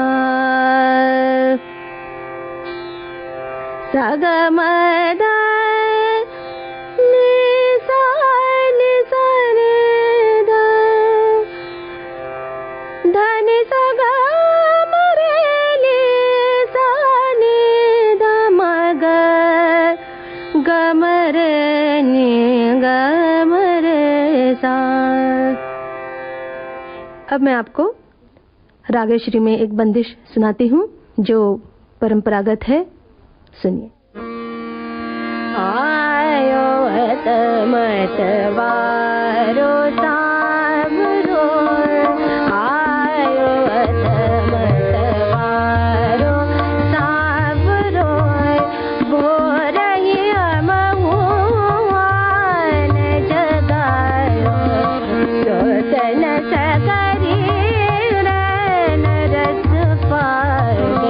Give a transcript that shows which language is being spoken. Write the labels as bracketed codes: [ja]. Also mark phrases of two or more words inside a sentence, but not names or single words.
[hi] सा ग म ध नि सा रे ध ध नि सा ग म रे नि सा नि ध म ग ग म रे नि ग म रे सा। अब मैं आपको रागेश्वरी में एक बंदिश सुनाती हूँ जो परंपरागत है। सुनिए। [bra] आयो हत मत वारो सावरो, आयो हत मत वारो सावरो, भोरहि अमहुआन जगायो, सोतन सकरी रन रस पाए।